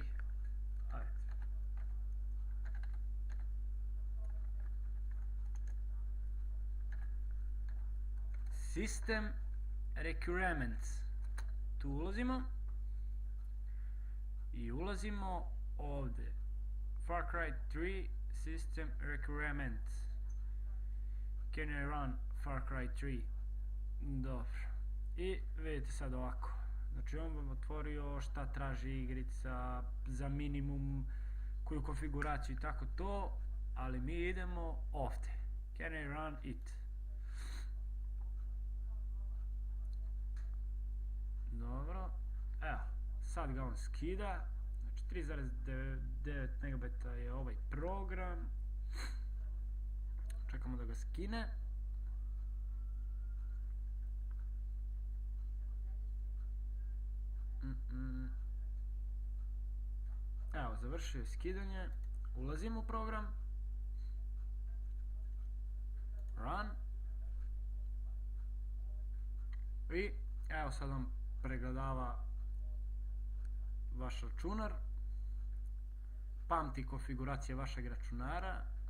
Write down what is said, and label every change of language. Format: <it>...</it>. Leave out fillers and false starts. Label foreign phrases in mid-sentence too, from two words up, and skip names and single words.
<en>Ajde. System Requirements.</en> <bs>Tu ulazimo i ulazimo ovdje.</bs> <en>Far Cry 3 System Requirements. Can I run Far Cry 3?</en> <bs>Dobro. I vidite sad ovako. Znači on vam otvorio šta traži igrica za minimum, koju konfiguraciju i tako to, ali mi idemo ovdje.</bs> <en>Can I run it?</en> <bs>Dobro, evo, sad ga on skida, znači 3,9 megabajta je ovaj program, čekamo da ga skine. Evo, završio je skidanje, ulazim u program, run, i evo sad vam pregledava vaš računar, pamti konfiguracije vašeg računara</bs>